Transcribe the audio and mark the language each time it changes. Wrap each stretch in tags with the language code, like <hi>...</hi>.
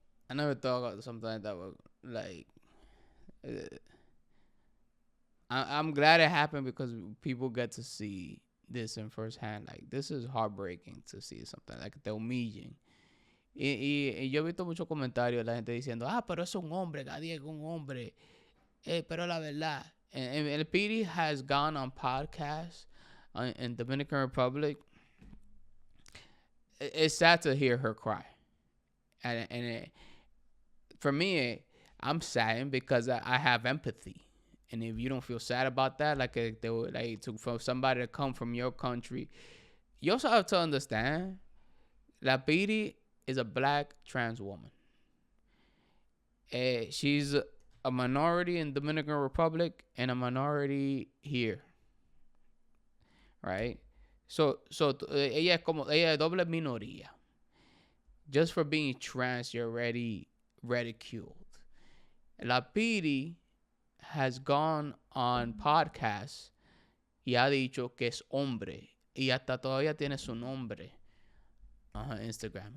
<en>I never thought about something like that would, like... I'm glad it happened because people get to see this in firsthand. Like, this is heartbreaking to see something like</en> <es>te humillen. Y yo he visto muchos comentarios de la gente diciendo, pero es un hombre, Gadiel es un hombre. Pero la verdad,</es> <en>and La Piry has gone on podcasts in Dominican Republic. It's sad to hear her cry. And for me, I'm saddened because I have empathy. And if you don't feel sad about that, for somebody to come from your country, you also have to understand, La Piry is a black trans woman. She's a minority in Dominican Republic and a minority here, right?</en> <es>So ella es doble minoría.</es> <en>Just for being trans, you're already ridiculed.</en> <es>La Piry</es> <en>has gone on podcasts</en> <es>y ha dicho que es hombre y hasta todavía tiene su nombre</es> <en>on her Instagram.</en>